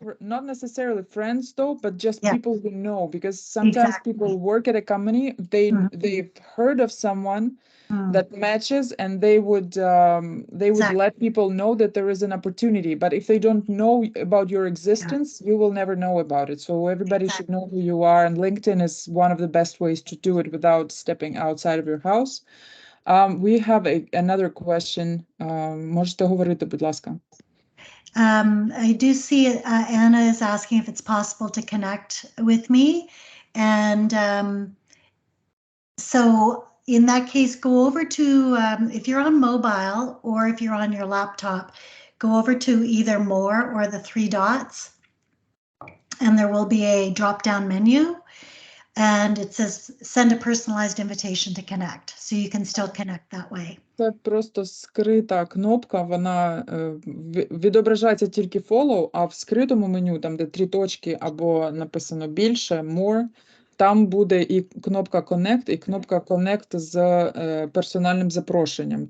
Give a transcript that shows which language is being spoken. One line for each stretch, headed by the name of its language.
English: Not necessarily friends though, but just people who know, because sometimes people work at a company, they've heard of someone that matches, and they would let people know that there is an opportunity. But if they don't know about your existence, you will never know about it. So everybody should know who you are, and LinkedIn is one of the best ways to do it without stepping outside of your house. We have another question.
Ukrainian: Можете говорити, будь ласка.
English: I do see Anna is asking if it's possible to connect with me. And so in that case, go over to, if you're on mobile or if you're on your laptop, go over to either more or the 3 dots, and there will be a drop-down menu. And it says send a personalized invitation to connect. So you can still connect that way.
Ukrainian: Це просто скрита кнопка, вона відображається тільки follow, а в скритому меню, там де 3 точки або написано більше, more, там буде і кнопка Connect, і кнопка Connect з персональним запрошенням.